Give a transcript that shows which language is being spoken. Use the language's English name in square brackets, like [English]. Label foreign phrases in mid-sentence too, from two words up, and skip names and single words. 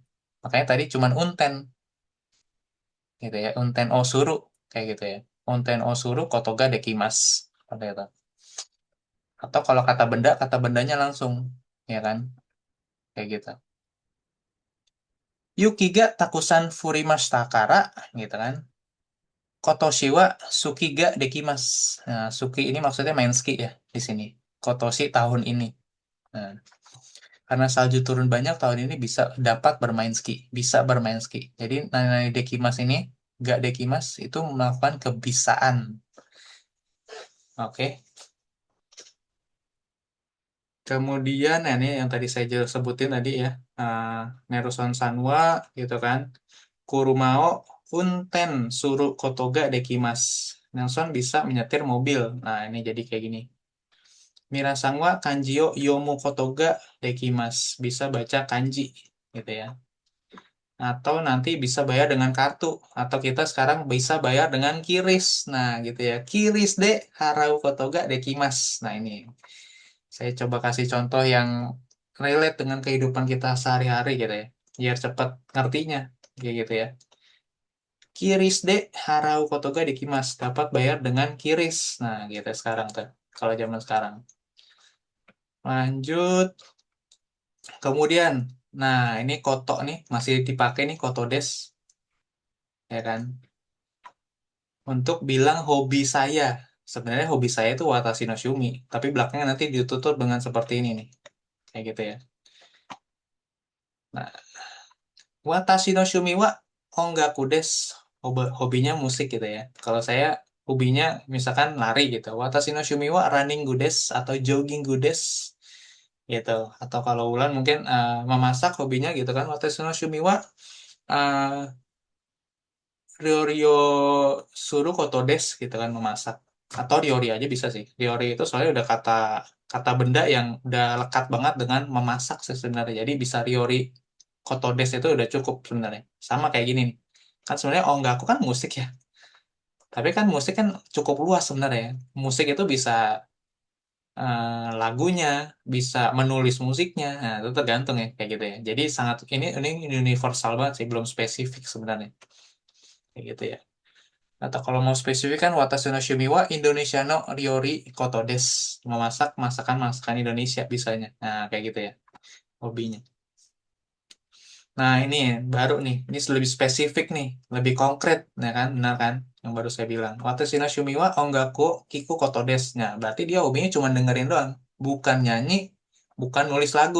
[Indonesian] Makanya tadi cuman unten gitu ya. [Japanese] Unten osuru [Indonesian] kayak gitu ya. [Japanese] Unten osuru kotoga dekimas [Indonesian] seperti itu. Atau kalau kata bendanya langsung ya kan kayak gitu. [Japanese] Yukiga takusan furimashita kara [Indonesian] gitu kan. [Japanese] Kotoshi wa suki ga dekimas. [Indonesian] Nah, suki ini maksudnya main ski ya di sini. Kotoshi tahun ini. Nah, karena salju turun banyak tahun ini bisa dapat bermain ski, bisa bermain ski. Jadi [Japanese] nani dekimas [Indonesian] ini, gak dekimas itu melakukan kebisaan. Oke. Kemudian nah, ini yang tadi saya sebutin tadi ya, uh, [Japanese] Neruson Sanwa [Indonesian] gitu kan, [Japanese] Kurumao Unten Suru Kotoga dekimas. [Indonesian] Nelson bisa menyetir mobil. Nah ini jadi kayak gini. [Japanese] Minasan wa kanji yo yomu koto ga dekimasu. [Indonesian] Bisa baca kanji gitu ya. Atau nanti bisa bayar dengan kartu atau kita sekarang bisa bayar dengan kiris. Nah, gitu ya. [Japanese] Kiris de harau koto ga dekimasu. [Indonesian] Nah, ini saya coba kasih contoh yang relate dengan kehidupan kita sehari-hari gitu ya. Biar cepat ngertinya kayak gitu ya. [Japanese] Kiris de harau koto ga dekimasu. [Indonesian] Dapat bayar dengan kiris. Nah, gitu sekarang tuh. Kalau zaman sekarang. Lanjut. Kemudian, nah ini koto nih masih dipakai nih [Japanese] koto des, [Indonesian] ya kan? Untuk bilang hobi saya. Sebenarnya hobi saya itu [Japanese] watashi no shumi, [Indonesian] tapi belakangnya nanti ditutup dengan seperti ini nih, kayak gitu ya. Nah, [Japanese] watashi no shumi wa ongaku desu. [Indonesian] Hobinya musik gitu ya. Kalau saya hobinya misalkan lari gitu. [Japanese] Watashi no shumi wa running desu atau jogging desu gitu. [Indonesian] Atau kalau Ulan mungkin memasak hobinya gitu kan. [Japanese] Watashi no shumi wa eh, Ryorio suruh kotodes [Indonesian] gitu kan memasak. Atau Ryori aja bisa sih. Ryori itu soalnya udah kata kata benda yang udah lekat banget dengan memasak sih sebenarnya. Jadi bisa [Japanese] Ryori kotodes [Indonesian] itu udah cukup sebenarnya. Sama kayak gini nih. Kan sebenarnya Ongaku kan musik ya. Tapi kan musik kan cukup luas sebenarnya. Musik itu bisa lagunya, bisa menulis musiknya. Nah, itu tergantung ya kayak gitu ya. Jadi sangat ini universal banget sih, belum spesifik sebenarnya. Kayak gitu ya. Atau kalau mau spesifik kan [Japanese] Watashi no Shumi wa Indonesia no Ryori Koto desu. [Indonesian] Memasak masakan Indonesia bisanya. Nah, kayak gitu ya hobinya. Nah, ini baru nih. Ini lebih spesifik nih, lebih konkret, ya kan? Benar kan? Yang baru saya bilang. [Japanese] Watashi no Shumi wa Ongaku Kiku Koto desu. [Indonesian] Nah, berarti dia hobinya cuma dengerin doang, bukan nyanyi, bukan nulis lagu.